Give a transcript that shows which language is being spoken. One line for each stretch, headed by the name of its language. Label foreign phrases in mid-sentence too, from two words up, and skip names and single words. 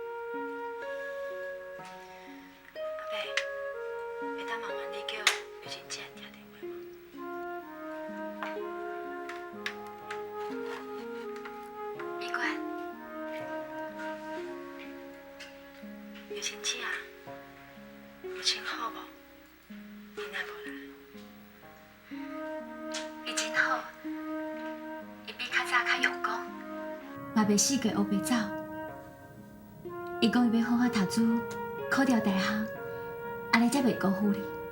Min Nan Chinese: 阿伯，会当麻烦你叫玉珍姐听电话吗？美馆，玉珍姐啊，有穿好无？你哪无来？伊真好，伊比较早较用功，嘛袂四界乌白走。伊讲伊要好好读书，考到大学，安尼才袂辜负你。